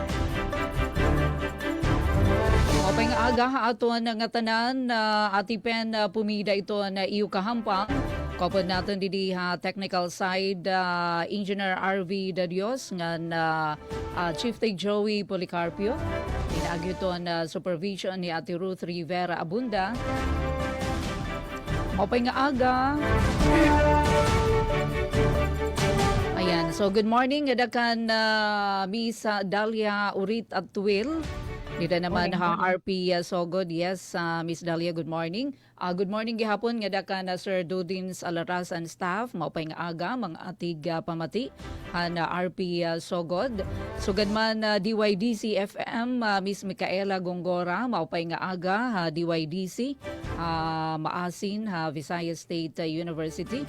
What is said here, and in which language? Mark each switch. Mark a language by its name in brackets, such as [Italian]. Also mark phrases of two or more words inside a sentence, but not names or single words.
[Waray] Maupay nga aga aton nga tanan, Ati Pen Pumida ito na iyo kahampang. Kapag natin didi [English] technical side, [Waray] Engineer RV Dadios, ngan Chief Tech Joey Policarpio. Pinagyo ito na supervision ni Ate Ruth Rivera Abunda. Maupay nga aga. Ayan, so [English] good morning. [Waray] Adakan Miss Dalia Urit at Tuwil. Dito naman RP Sogod. [English] Yes, Miss Dalia, good morning. Good morning [Waray] gihapon nga daka na Sir Dudins Alaras and staff. Maupay nga aga, mga atig pamati. Na RP Sogod. Sugad man DYDC FM, Miss Micaela Gongora. Maupay nga aga, DYDC. Maasin, Visayas State University.